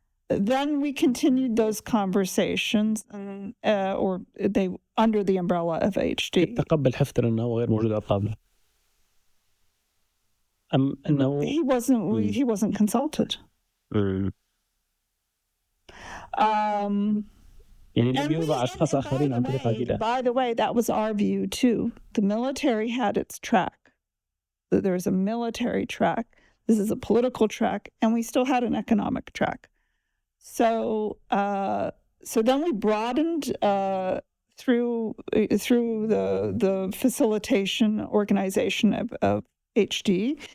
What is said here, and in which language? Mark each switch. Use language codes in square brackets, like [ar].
[en] Then we continued those conversations, or they under the umbrella of HD. [ar] تقبل حفتر أنه غير موجود على الطاولة؟ أم أنه [en] he wasn't consulted. [ar] يعني يوضع أشخاص آخرين عن طريق عقيدة. [en] By the way, that was our view too. The military had its track. There's a military track. This is a political track, and we still had an economic track. So then we broadened through the facilitation organization of HD.